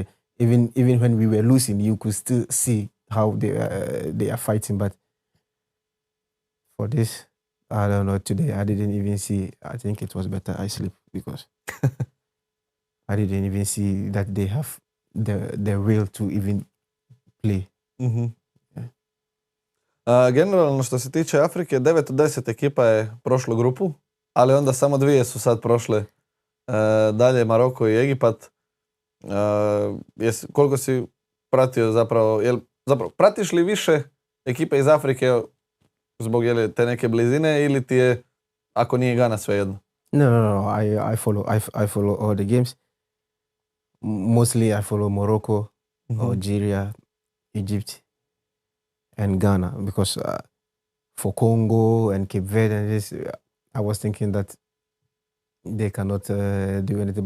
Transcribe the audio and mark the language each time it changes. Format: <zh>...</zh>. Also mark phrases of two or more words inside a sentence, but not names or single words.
<en>Even when we were losing, you could still see how they are fighting. But for this, I don't know. Today I didn't even see. I think it was better I sleep because I didn't even see that they have the will to even play.</en> <hr>Generalno što se tiče Afrike, 9 od 10 ekipa je prošlo grupu, ali onda samo 2 su sad prošle dalje, Maroko i Egipat. Koliko si pratio zapravo, pratiš li više ekipe iz Afrike zbog te neke blizine ili ti je, ako nije Gana, svejedno?</hr> <en>No. I follow all the games. Mostly I follow Morocco, Algeria, Egypt, and Ghana because for Congo and Cape Verde and this, I was thinking that they cannot do anything.</en>